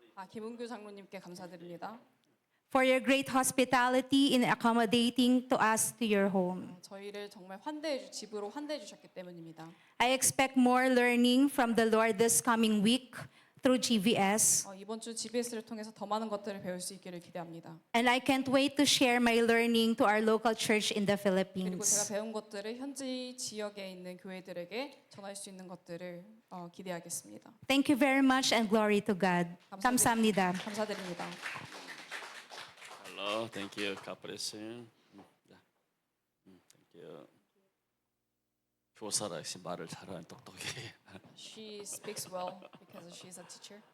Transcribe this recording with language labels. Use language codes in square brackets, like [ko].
[ko] 김은규 장로님께 감사드립니다. [en] For your great hospitality in accommodating to us to your home. [ko] 저희를 정말 집으로 환대해 주셨기 때문입니다. [en] I expect more learning from the Lord this coming week through GVS. [ko] 이번 주 GBS를 통해서 더 많은 것들을 배울 수 있기를 기대합니다. [en] And I can't wait to share my learning to our local church in the [ko] 그리고 제가 [en] Philippines. [ko] 배운 것들을 현지 지역에 있는 교회들에게 전할 수 있는 것들을 기대하겠습니다. [en] Thank you very much and glory to God. [ko] 감사합니다. 감사드립니다. [en] Hello, thank you. God bless you. Thank you. [ko] 교사라 역시 말을 잘하는 똑똑해. [en] She speaks well because she's a teacher.